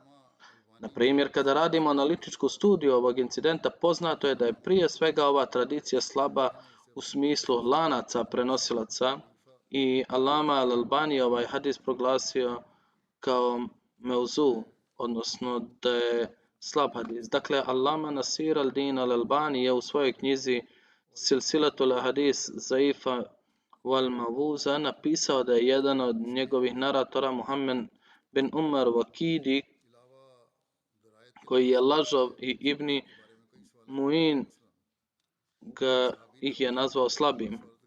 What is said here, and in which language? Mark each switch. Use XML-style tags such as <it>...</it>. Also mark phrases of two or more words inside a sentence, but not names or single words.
<bs>Na primjer, kada radimo analitičku studiju ovog incidenta, poznato je da je prije svega ova tradicija slaba u smislu lanaca prenosilaca i Allama al-Albani ovaj hadis proglasio kao meuzu, odnosno da je slab hadis. Dakle, Allama Nasir al-Din al-Albani je u svojoj knjizi Silsilatul Hadis Zaifa wal Mavuza napisao da je jedan od njegovih naratora Muhammed bin Umar Vakidi koji je lažov i Ibni Muin ih je nazvao slabim.</bs>